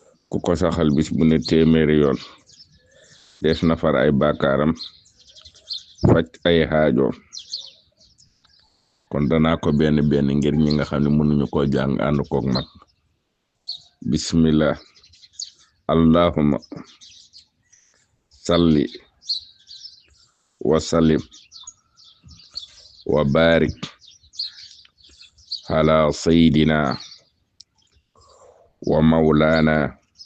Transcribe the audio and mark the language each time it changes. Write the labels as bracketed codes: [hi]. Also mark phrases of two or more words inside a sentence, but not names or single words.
[wo] Ku ko saxal bis bu ne téeméeri yoon, des na far ay bàkkaaram, faj ay xaajoom. Kon danaa ko benn benn ngir ñi nga xam ne mënuñu koo jàng ànd koog mag. [ar] Bismillah. اللهم صل وسلم وبارك على سيدنا ومولانا